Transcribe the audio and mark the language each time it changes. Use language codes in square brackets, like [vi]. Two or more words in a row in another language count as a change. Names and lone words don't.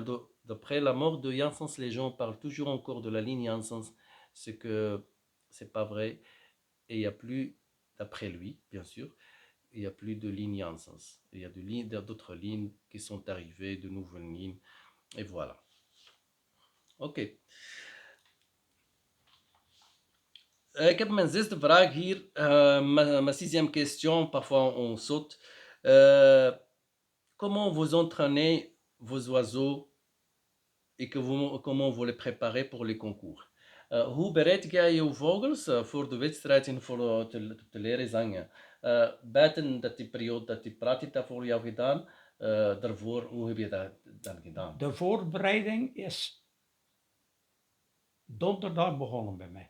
[fr] D'après la mort de Janssens, les gens parlent toujours encore de la ligne Janssens. C'est que c'est pas vrai. Et il n'y a plus, d'après lui, bien sûr, il n'y a plus de ligne Janssens. Il y a d'autres lignes qui sont arrivées, de nouvelles lignes. Et voilà. [nl] Oké. Ik heb mijn zesde vraag hier. [fr] Ma sixième question, parfois on saute. Comment vous entraînez vos oiseaux et comment vous les préparez pour les concours? [nl] Hoe bereid jij je vogels voor de wedstrijd en voor te leren zingen? Buiten dat die periode dat die pratita voor jou gedaan, daarvoor, hoe heb je dat dan gedaan? De voorbereiding is donderdag begonnen bij mij.